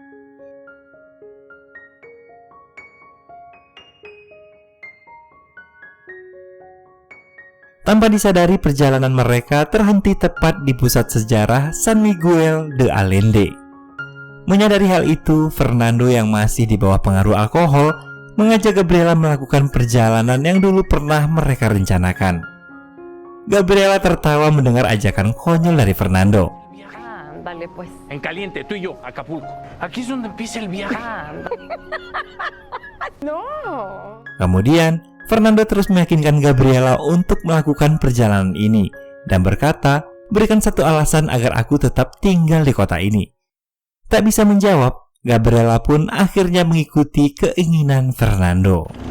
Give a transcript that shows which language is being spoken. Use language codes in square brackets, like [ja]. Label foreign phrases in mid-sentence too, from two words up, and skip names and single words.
[id] Tanpa disadari, perjalanan mereka terhenti tepat di pusat sejarah San Miguel de Allende. Menyadari hal itu, Fernando yang masih di bawah pengaruh alkohol mengajak Gabriela melakukan perjalanan yang dulu pernah mereka rencanakan. Gabriela tertawa mendengar ajakan konyol dari Fernando. [es] Dale pues. En caliente, tú y yo, Acapulco. Aquí es donde empieza el viaje. No. [id] Kemudian, Fernando terus meyakinkan Gabriela untuk melakukan perjalanan ini dan berkata, berikan satu alasan agar aku tetap tinggal di kota ini. Tak bisa menjawab, Gabriela pun akhirnya mengikuti keinginan Fernando.